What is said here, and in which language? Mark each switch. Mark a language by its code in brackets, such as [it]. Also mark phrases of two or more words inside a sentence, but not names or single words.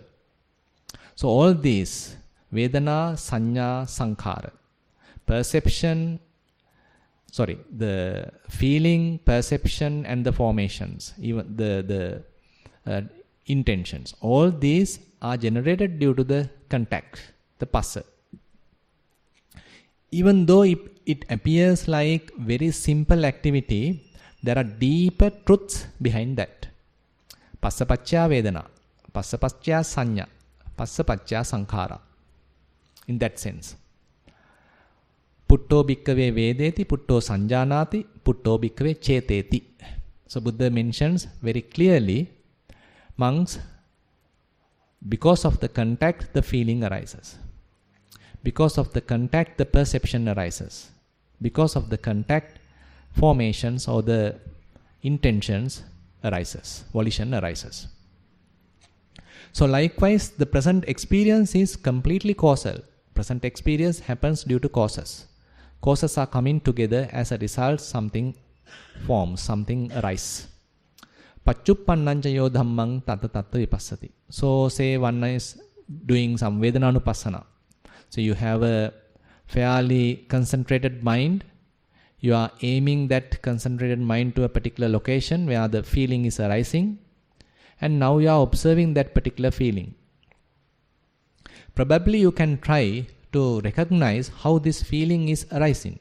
[en] So all these, [pi] Vedana, Sanya, Sankhara, [en] perception, the feeling, perception and the formations, even the intentions, all these are generated due to the contact, the passa. Even though it appears like very simple activity, there are deeper truths behind that. [pi] Passa pacca vedana, passa pacca sanya, passa pacca sankhara. [en] In that sense. [pi] Putto bhikkave vedeti, putto sanjanati, putto bhikkave ceteti. [en] So Buddha mentions very clearly, monks, because of the contact, the feeling arises. Because of the contact, the perception arises. Because of the contact, formations or the intentions arises, volition arises. So likewise, the present experience is completely causal. Present experience happens due to causes. Causes are coming together, as a result something forms, something arises. [pi] Paccupannancayo dhammang tata tatta vipassati. [en] So say one is doing some Vedananupassana. So you have a fairly concentrated mind. You are aiming that concentrated mind to a particular location where the feeling is arising. And now you are observing that particular feeling. Probably you can try to recognize how this feeling is arising.